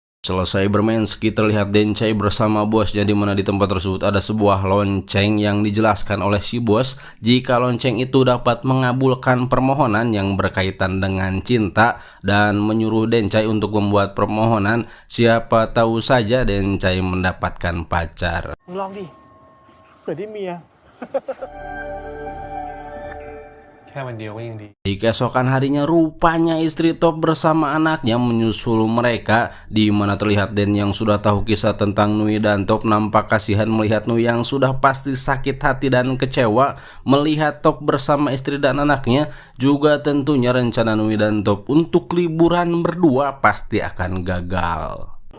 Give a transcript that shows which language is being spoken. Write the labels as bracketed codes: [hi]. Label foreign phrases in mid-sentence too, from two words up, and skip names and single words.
[id] Selesai bermain ski, terlihat Dencai bersama bosnya, di mana di tempat tersebut ada sebuah lonceng yang dijelaskan oleh si bos jika lonceng itu dapat mengabulkan permohonan yang berkaitan dengan cinta, dan menyuruh Dencai untuk membuat permohonan. Siapa tahu saja Dencai mendapatkan pacar. [th] มึงลองดิเผื่อได้เมีย แค่วันเดียวก็ยังดี [id] Di keesokan harinya, rupanya istri Top bersama anaknya menyusul mereka, di mana terlihat Den yang sudah tahu kisah tentang Nui dan Top nampak kasihan melihat Nui yang sudah pasti sakit hati dan kecewa melihat Top bersama istri dan anaknya. Juga tentunya rencana Nui dan Top untuk liburan berdua pasti akan gagal.